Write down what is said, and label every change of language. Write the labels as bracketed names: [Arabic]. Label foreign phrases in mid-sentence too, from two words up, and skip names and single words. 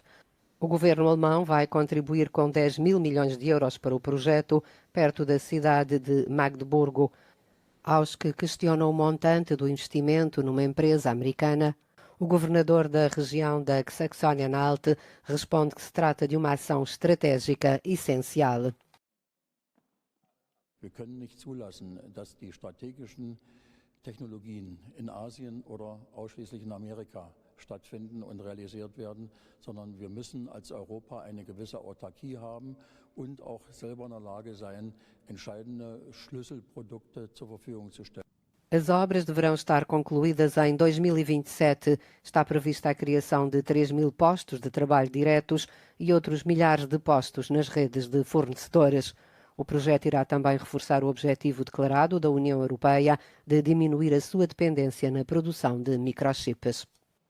[Portuguese] O governo alemão vai contribuir com 10 mil milhões de euros para o projeto, perto da cidade de Magdeburgo. Aos que questionam o montante do investimento numa empresa americana, o governador da região da Saxônia-Anhalt responde que se trata de uma ação estratégica essencial. [German] Wir können nicht zulassen, dass die strategischen Technologien in Asien oder ausschließlich in Amerika stattfinden und realisiert werden, sondern wir müssen als Europa eine gewisse Autarkie haben und auch selber in der Lage sein, entscheidende Schlüsselprodukte zur Verfügung zu stellen. [Portuguese] As obras deverão estar concluídas em 2027. Está prevista a criação de 3 mil postos de trabalho diretos e outros milhares de postos nas redes de fornecedores. O projeto irá também reforçar o objetivo declarado da União Europeia de diminuir a sua dependência na produção de microchips.